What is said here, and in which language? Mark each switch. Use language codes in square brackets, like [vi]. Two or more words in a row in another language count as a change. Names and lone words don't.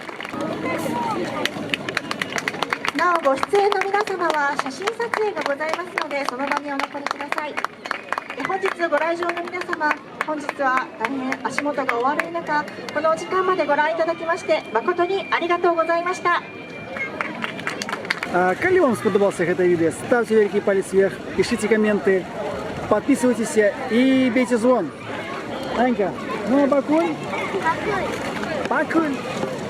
[ja] なおご出演の皆様は写真撮影がございますので、その場にお残りください。本日ご来場の皆様、本日は大変足元がお悪い中、このお時間までご覧いただきまして誠にありがとうございました。 [be] Калі вам [ru] сподобался [be] гэта відэо, [ru] ставьте [be] вялікі палец [ru] вверх, пишите комменты, подписывайтесь и бейте звон. [be] Анька, ну пакуй. Пакуй.